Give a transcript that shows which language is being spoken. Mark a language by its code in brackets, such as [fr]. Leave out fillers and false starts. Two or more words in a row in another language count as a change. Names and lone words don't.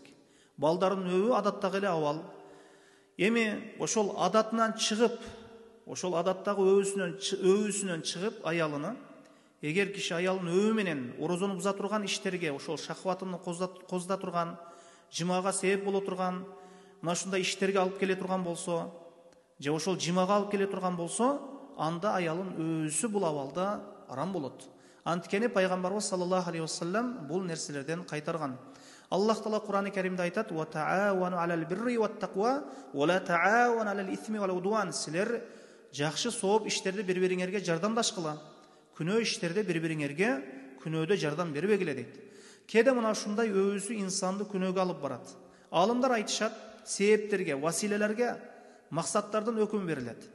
[ky] Балдарын өбүү адаттагы эле абал. Эми ошол адатынан чыгып, ошол адаттагы өбүсүнөн чыгып аялыны, эгер киши аялын өбүү менен орозону буза турган иштерге, ошол шахватын козута турган, жимага себеп боло турган, мына ушундай иштерге алып келе турган болсо, же ошол жимага алып келе турган болсо, анда аялын өбүсү бул абалда арам болот. Анткени Пайгамбарыбыз [ar] صلى الله عليه وسلم [ky] бул нерселерден кайтарган. Аллах Таала Кур'ан-ы Каримде айтат: [ar] "وتعاونوا على البر والتقوى ولا تعاونوا على الإثم والعدوان." [ky] Силер жакшы сооп иштерди бири-бириңерге жардамдашкыла. Күнөө иштерде бири-бириңерге күнөөдө жардам бербегиле дейт. Кээде мына ушундай өбүсү инсанды күнөөгө алып барат. Алымдар айтышат, себептерге, василелерге, максаттардын өкүмү берилет.